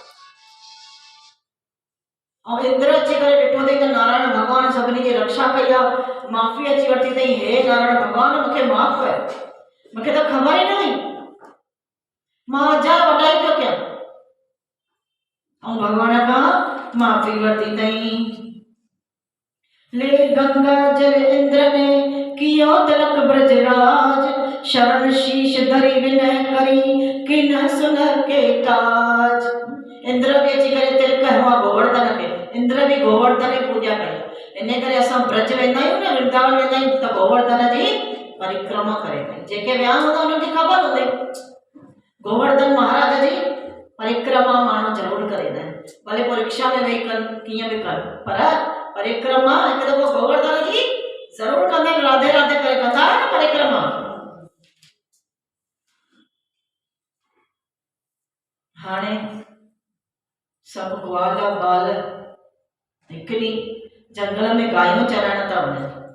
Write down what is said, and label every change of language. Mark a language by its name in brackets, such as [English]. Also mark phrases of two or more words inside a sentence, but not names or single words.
[Sindhi] ऐं इंद्र अची करे ॾिठो अथई त नारायण भॻवान सभिनी जी रक्षा कई आहे, माफ़ी अची वरिती अथई। हे नारायण भॻवान मूंखे माफ़ कयो, मूंखे त ख़बर ई न हुई, मां अजा वॾाई पियो कयां। ऐं भॻवान खां माफ़ी वरिती अथई। [Hindi] ले गंगा जल इंद्र ने कियो तिलक ब्रजराज, शरण शीश धरी विनय करी किन सुन के ताज। [Sindhi] इंद्र भी अची करे तिलक हवा गोवर्धन खे, इंद्र भी गोवर्धन जी पूजा कई। इन करे असां ब्रज वेंदा आहियूं न, वृंदावन वेंदा आहियूं त गोवर्धन जी परिक्रमा करे। जेके विया हूंदा उन्हनि खे ख़बर हूंदी गोवर्धन महाराज जी परिक्रमा माण्हू ज़रूरु करे आहिनि, भले पोइ रिक्शा में वेही कनि कीअं बि कनि, पर परिक्रमा हिकु दफ़ो गोवर्धन जी ज़रूरु कंदा आहिनि। राधे राधे करे कंदा आहिनि परिक्रमा। हाणे सभु ग्वाल बाल हिकु ॾींहुं जंगल में गायूं चराइण था वञनि।